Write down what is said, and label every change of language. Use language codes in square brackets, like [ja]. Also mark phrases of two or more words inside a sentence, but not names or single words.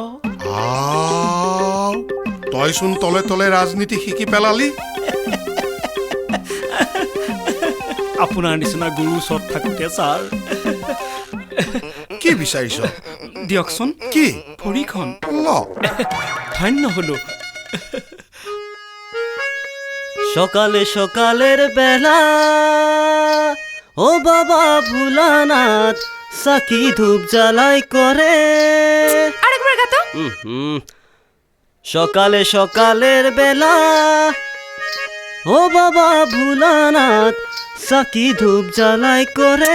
[as] তইচোন তলে তলে ৰাজনীতি শিকি পেলালি আপোনাৰ নিচিনা গুৰু ওচৰত থাকোঁতে ছাৰ কি বিচাৰিছ দিয়কচোন কি ভৰিখন ল ধন্য হলো [bn] সকালে সকালের বেলা ও বাবা ভোলানাথ সাকি ধূপ জ্বালাই করে আরেকবার গাতো সকালে সকালের বেলা ও বাবা ভোলানাথ সাকি ধূপ জ্বালাই করে